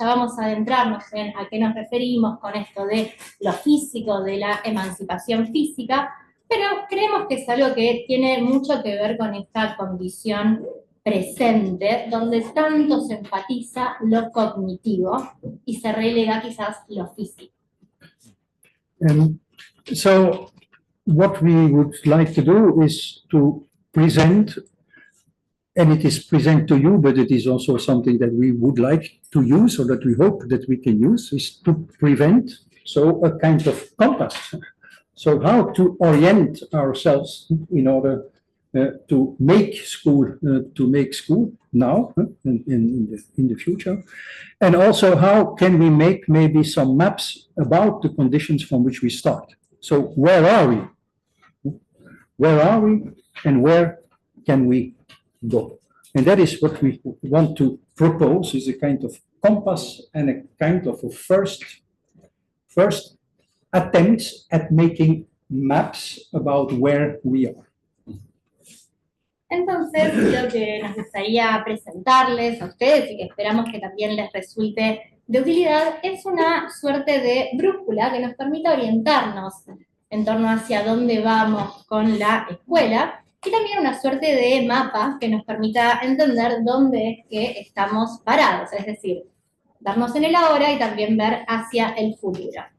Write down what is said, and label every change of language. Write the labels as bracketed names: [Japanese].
[Spanish] Ya vamos a adentrarnos en a qué nos referimos con esto de lo físico, de la emancipación física, pero creemos que es algo que tiene mucho que ver con esta condición presente, donde tanto se enfatiza lo cognitivo y se relega quizás lo físico. [English] So what we would like to do is to present, and it is present to you, but it is also something that we would like to use, or that we hope that we can use, is to prevent, so a kind of compass. So how to orient ourselves in order to make school now in the future, and also how can we make maybe some maps about the conditions from which we start. So where are we? Where are we, and where can we go? And that is what we want to propose, is a kind of compass and a kind of a first attempt at making maps about where we are. [Spanish] Entonces, lo que nos gustaría presentarles a ustedes y que esperamos que también les resulte de utilidad es una suerte de brújula que nos permita orientarnos en torno hacia dónde vamos con la escuela, y también una suerte de mapa que nos permita entender dónde es que estamos parados, es decir, darnos en el ahora y también ver hacia el futuro.